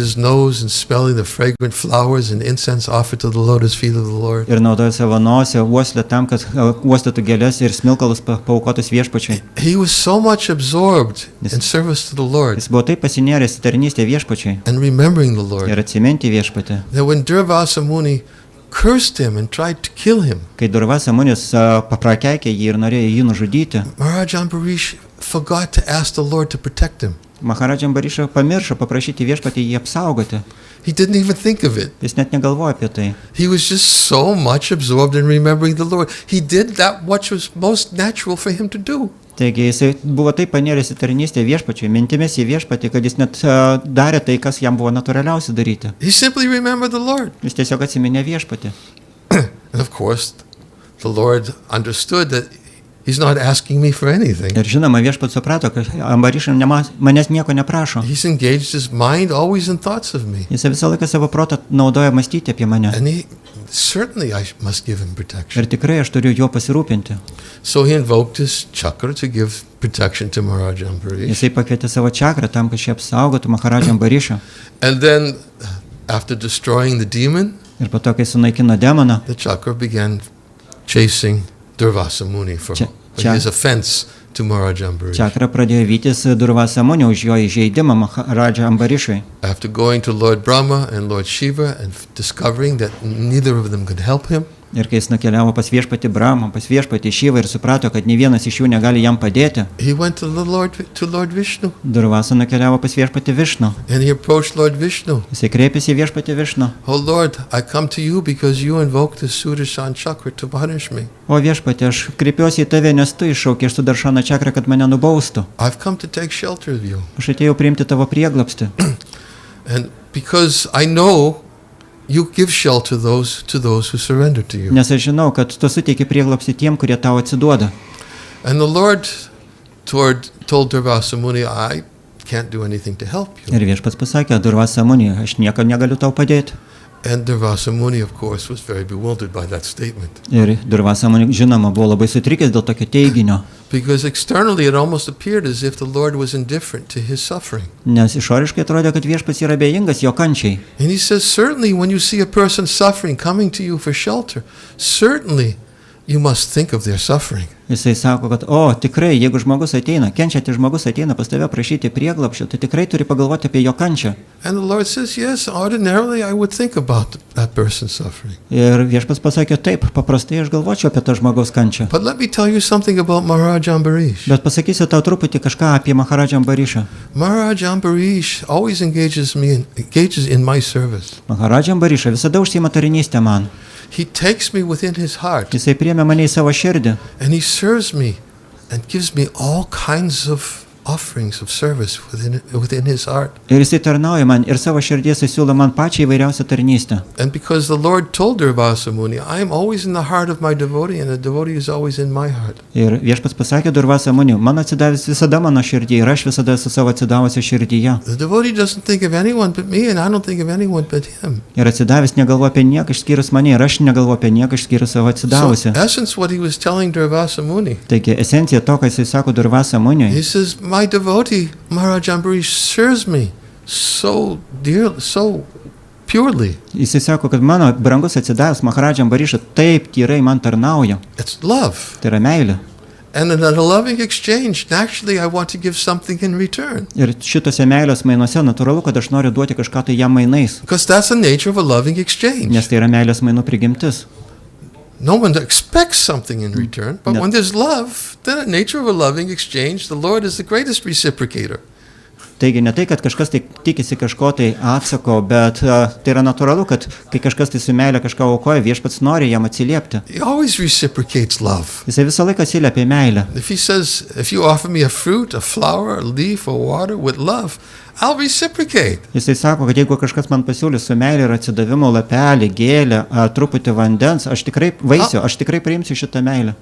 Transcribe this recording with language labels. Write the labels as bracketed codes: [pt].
[en] his nose in smelling the fragrant flowers and incense offered to the lotus feet of the Lord. [lt] Ir naudoja savo nosį, uoslę tam, kad uostytų gėlės ir smilkalus paaukotus viešpačiui. [en] He was so much absorbed in service to the Lord [lt] Jis buvo taip pasinėręs į tarnystę viešpačiui [en] and remembering the Lord [lt] ir atsiminti viešpatį. [en] that when Durvasa Muni cursed him and tried to kill him, [lt] Kai Durvasa Munis paprakeikė jį ir norėjo jį nužudyti, [en] Maharaj Ambarish forgot to ask the Lord to protect him. [lt] Maharadža Ambariša pamiršo paprašyti viešpatį jį apsaugoti. [en] He didn't even think of it. [lt] Jis net negalvoja apie tai. [en] He was just so much absorbed in remembering the Lord. He did that which was most natural for him to do. [lt] Taigi jisai buvo taip panėręs į tarnystę viešpačiui, mintimis į viešpatį, kad jis net darė tai, kas jam buvo natūraliausia daryti. [en] He simply remembered the Lord. [lt] Jis tiesiog atsiminė viešpatį. [en] And of course, the Lord understood that He's not asking me for anything. [lt] Ir žinoma, viešpats suprato, kad Ambarišas manęs nieko neprašo. [en] He's engaged his mind always in thoughts of me. [lt] Jis visą laiką savo protą naudoja mąstyti apie mane. [en] And certainly I must give him protection. [lt] Ir tikrai aš turiu juo pasirūpinti. [en] So he invoked his chakra to give protection to Maharaj Ambarish. [lt] Jisai pakvietė savo čakrą tam, kad šį apsaugotų Maharadžą Ambarišą. [en] And then, after destroying the demon, [lt] Ir po to, kai sunaikino demoną, [en] the chakra began chasing Durvasa Muni for his offense to Maharaj Ambarish. [lt] čakra pradėjo vytis Durvasa Muni už jo įžeidimą Maharadžą Ambarišui. [en] After going to Lord Brahma and Lord Shiva and discovering that neither of them could help him, [lt] Ir kai jis nukeliavo pas viešpatį Brahmą, pas viešpatį Šivą ir suprato, kad nei vienas iš jų negali jam padėti, [en] he went to Lord Vishnu. [lt] Durvasa nukeliavo pas viešpatį Višnu. [en] And he approached Lord Vishnu. [lt] Jisai kreipėsi į viešpatį Višnu. [en] Oh Lord, I come to you because you invoked the Sudarshan chakra to punish me. [lt] O viešpatį, aš kreipiuosi į tave, nes tu iššaukė iš Sudaršano čakrą, kad mane nubaustų. [en] I've come to take shelter of you. [lt] Aš atėjau priimti tavo prieglobstį. [en] And because I know you give shelter to those who surrender to you. [lt] Nes aš žinau, kad tu suteiki prieglobstį tiem, kurie tau atsiduoda. [en] And the Lord told Durvasa Muni, I can't do anything to help you. [lt] Ir viešpats pasakė, Durvasa Muni, aš nieko negaliu tau padėti. [en] And Durvasa Muni, of course, was very bewildered by that statement. [lt] Ir Durvasa Muni, žinoma, buvo labai sutrikęs dėl tokio teiginio. [en] Because externally it almost appeared as if the Lord was indifferent to his suffering. [lt] Nes išoriškai atrodė, kad viešpats yra abejingas jo kančiai. [en] And he says, certainly when you see a person suffering coming to you for shelter, certainly you must think of their suffering. [lt] Jisai sako, kad, tikrai, jeigu žmogus ateina, kenčiantis žmogus ateina pas tave prašyti prieglobsčio, tai tikrai turi pagalvoti apie jo kančią. [en] And the Lord says, yes, ordinarily I would think about that person's suffering. [lt] Ir viešpats pasakė, taip, paprastai aš galvočiau apie tą žmogaus kančią. [en] But let me tell you something about Maharaj Ambarish. [lt] Bet pasakysiu tau truputį kažką apie Maharadžą Ambarišą. [en] Maharaj Ambarish always engages in my service. [lt] Maharadžą Ambarišą visada užsiima tarnystę man. [en] He takes me within his heart. [lt] Jisai priėmė mane į savo širdį. [en] And he serves me and gives me all kinds of offerings of service within his heart. [lt] Ir jisai tarnauja man ir savo širdies įsiūlo man pačią įvairiausią tarnystę. [en] And because the Lord told Durvasa Muni, I am always in the heart of my devotee and the devotee is always in my heart. [lt] Ir viešpats pasakė Durvasa Muni, man atsidavęs visada mano širdį ir aš visada esu savo atsidavusio širdyje. [en] The devotee doesn't think of anyone but me and I don't think of anyone but him. [lt] Ir atsidavęs negalvo apie nieką išskyrus mane ir aš negalvo apie nieką išskyrus savo atsidavusią. [en] So, essence what he was telling Durvasa Muni. [lt] Taigi, esencija to, ką jisai sako Durvasa Muniui. [en] He says, my devotee, Maharaj Ambarish, serves me so dearly, so purely. [lt] Jisai sako, kad mano brangus atsidavęs Maharadžą Ambarišą taip tyrai man tarnauja. [en] It's love. [lt] Tai yra meilė. [en] And in a loving exchange, naturally I want to give something in return. [lt] Ir šitose meilės mainuose natūralu, kad aš noriu duoti kažką tai jam mainais. [en] Because that's the nature of a loving exchange. [lt] Nes tai yra meilės mainų prigimtis. [en] No one expects something in return, but when there's love, then the nature of a loving exchange, the Lord is the greatest reciprocator. [lt] Taigi ne tai, kad kažkas tai tikisi kažko tai atsako, bet tai yra natūralu, kad kai kažkas tai su meilė kažką aukoja, viešpats nori jam atsiliepti. [en] He always reciprocates love. [lt] Jisai visą laiką atsiliepia meilę. [en] If he says, if you offer me a fruit, a flower, a leaf, or water with love, I'll reciprocate. [lt] Jisai sako, kad jeigu kažkas man pasiūlys su meilė ir atsidavimu lapelį, gėlę, truputį vandens, aš tikrai priimsiu šitą meilę.